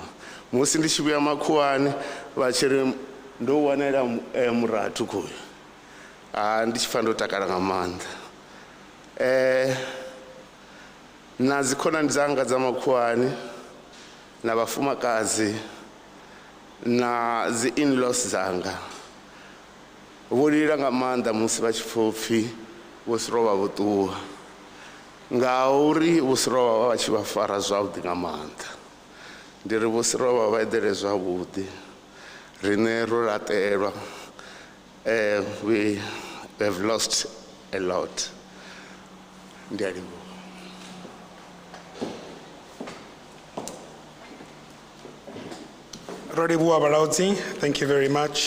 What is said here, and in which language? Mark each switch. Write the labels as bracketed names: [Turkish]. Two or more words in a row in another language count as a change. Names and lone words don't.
[Venda] Musi ndi tshi vhuya makhuwani vha tshi ri ndo wanela murathu khoyu, ndi tshi pfa ndo takala nga maanḓa. Na dzikhonani dzanga dza makhuwani na vhafumakadzi na dzi in-laws dzanga vho lila nga maanḓa musi vha tshi pfa upfhi Vho Seroba vho ṱuwa, ngauri Vho Seroba vha tshi vha fara zwavhuḓi nga maanḓa. Ndi ri Vho Seroba vha eḓele zwavhuḓi, riṋe ro laṱelwa. [English] We have lost a lot. [Venda] Ndi a livhuwa. Rodibuwa Balaudzi, [English] thank you very much.